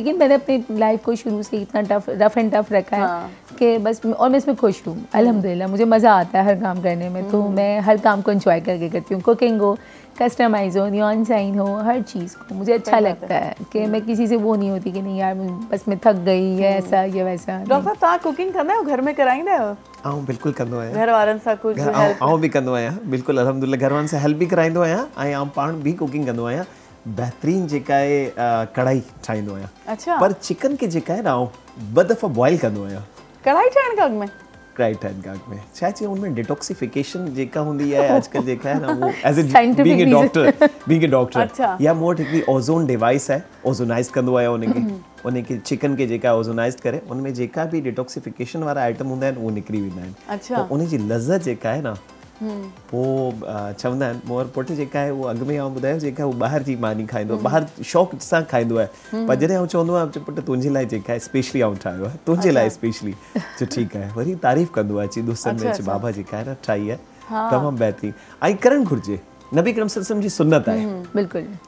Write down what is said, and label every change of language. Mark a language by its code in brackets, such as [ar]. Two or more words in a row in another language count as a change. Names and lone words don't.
[ur] لیکن میں نے اپنی لائف کو شروع سے اتنا [en] rough and tough [ur] رکھا ہے کہ بس، اور میں اس میں خوش ہوں الحمدللہ. مجھے مزہ آتا ہے ہر کام کرنے میں، تو میں ہر کام کو انجوائے کر کے کرتی ہوں. ککنگ ہو، کسٹمائز ہو, [en] neon sign [ur] ہو، ہر چیز کو مجھے اچھا لگتا ہے کہ میں کسی سے وہ نہیں ہوتی کہ نہیں یار بس میں تھک گئی ہے، ایسا یا ویسا. [sd] डॉक्टर साहब कुकिंग कंदा आहियो, घर में कराईंदा आहियो? आऊं बिल्कुल कंदो आहियां, घर वारनि सां कुछ हेल्प? आऊं भी कंदो आहियां, बिल्कुल अल्हम्दुलिल्लाह घर वारनि सां हेल्प भी कराईंदो आहियां, ऐं आऊं पाण भी कुकिंग कंदो आहियां। बेहतरीन जेका आहे कढ़ाई ठाहींदो आहियां। [ur] अच्छा, [sd] पर चिकन के जेका आहे न आऊं ॿ दफ़ा बॉइल कंदो आहियां। कढ़ाई ठाहिण खां अॻु में? कढ़ाई ठाहिण खां अॻु में छा चई उनमें डिटॉक्सिफिकेशन जेका हूंदी आहे अॼुकल्ह जेका आहे न, [en] वो as a being a doctor [ur] अच्छा, [sd] या मूं वटि हिकिड़ी ओज़ोन डिवाइस आहे, ओज़ोनाइज़ कंदो आहियां उनखे चिकन के जेका ओज़ोनाइज़ करे उनमें जेका बि डिटॉक्सिफिकेशन वारा आइटम हूंदा आहिनि उहे निकिरी वेंदा आहिनि। [ur] अच्छा, [sd] उनजी लज़त जेका आहे न, पोइ चवंदा आहिनि मोर पुटु जेका आहे उहो अॻु में आउं ॿुधायो जेका उहो ॿाहिरि जी मानी खाईंदो आहे, ॿाहिरि शौक़ सां खाईंदो आहे, पर जॾहिं आउं चवंदो आहियां पुटु तुंहिंजे लाइ जेका आहे स्पेशली आउं ठाहियो आहे, तुंहिंजे लाइ स्पेशली, जो ठीकु आहे, वरी तारीफ़ कंदो आहे, अची दोस्तनि में अची बाबा जेका आहे न ठाही आहे तमामु बहितरीन, ऐं करणु घुरिजे, नबी करीम [ar] صلى الله عليه وسلم [sd] जी सुन्नत आहे,